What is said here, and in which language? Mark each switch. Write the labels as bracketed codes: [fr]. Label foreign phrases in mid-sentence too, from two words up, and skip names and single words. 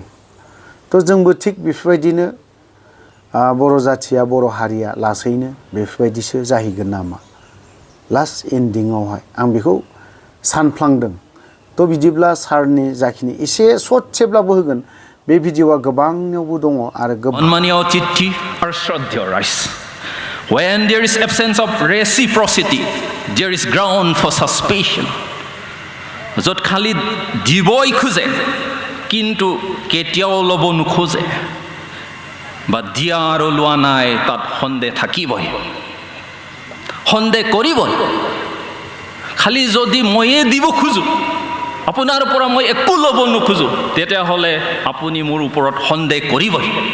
[brx] थ' जोंबो थिग बेफोरबायदिनो बर' जाथिया बर' हारिया लासैनो बेफोरबायदिसो जाहैगोन नामा लास्ट एन्डिंआवहाय आं बेखौ सानफ्लांदों। थ' बिदिब्ला सारनि जाखिनि एसे ससेब्लाबो होगोन बे भिडिअ'आ गोबांनियावबो दङ आरो [as] अन्मानिय चिट्ठी और श्रद्धेय राइस [en] when there is absence of reciprocity there is ground for suspicion [as] য'ত খালি দিবই খোজে কিন্তু কেতিয়াও ল'ব নোখোজে বা দিয়া আৰু লোৱা নাই তাত সন্দেহ থাকিবই সন্দেহ কৰিবই। খালি যদি ময়ে দিব খোজো আপোনাৰ পৰা মই একো ল'ব নোখোজো তেতিয়াহ'লে আপুনি মোৰ ওপৰত সন্দেহ কৰিবই।